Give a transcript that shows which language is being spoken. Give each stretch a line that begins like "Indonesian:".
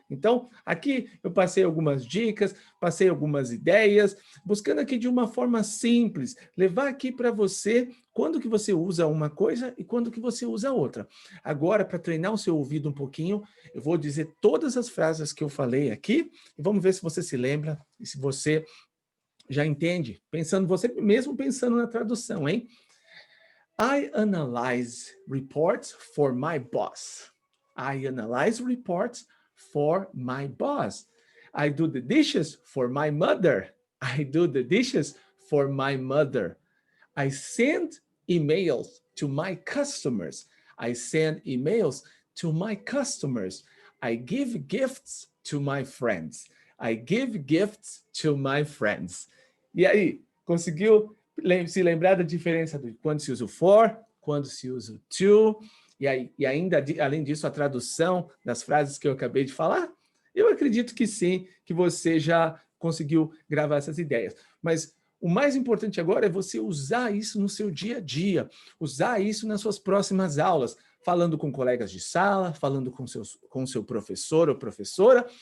Portuguese: Então, aqui eu passei algumas dicas, passei algumas ideias, buscando aqui de uma forma simples, levar aqui para você quando que você usa uma coisa e quando que você usa outra. Agora, para treinar o seu ouvido um pouquinho, eu vou dizer todas as frases que eu falei aqui e vamos ver se você se lembra e se você já entende, você mesmo pensando na tradução, hein?
English: I analyze reports for my boss. I analyze reports for my boss. I do the dishes for my mother. I do the dishes for my mother. I send emails to my customers. I send emails to my customers. I give gifts to my friends. I give gifts to my friends.
Portuguese: E aí, conseguiu se lembrar da diferença de quando se usa o for, quando se usa o to, e ainda, além disso, a tradução das frases que eu acabei de falar? Eu acredito que sim, que você já conseguiu gravar essas ideias. Mas o mais importante agora é você usar isso no seu dia a dia, usar isso nas suas próximas aulas, falando com colegas de sala, falando com seu professor ou professora.